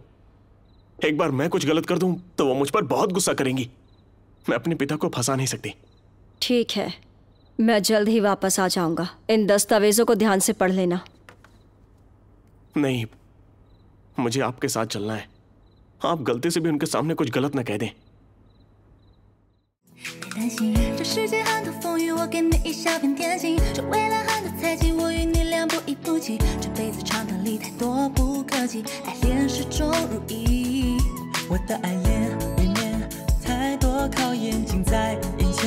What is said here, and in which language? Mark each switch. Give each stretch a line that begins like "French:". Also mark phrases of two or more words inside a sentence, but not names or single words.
Hindi: एक बार मैं कुछ गलत कर दूं तो वो मुझ पर बहुत गुस्सा करेंगी। मैं अपने पिता को फंसा नहीं सकती। ठीक है, मैं जल्द ही वापस आ जाऊंगा। इन दस्तावेजों को ध्यान से पढ़ लेना। नहीं, मुझे आपके साथ चलना है। आप गलती से भी उनके सामने कुछ गलत न कह दें।
Chinese: 担心这世界很多风雨，我给你一小片天心。这未来很多猜忌，我与你俩不离不弃。这辈子长短里太多不可及，爱恋始终如一。我的爱恋里面太多考验，尽在。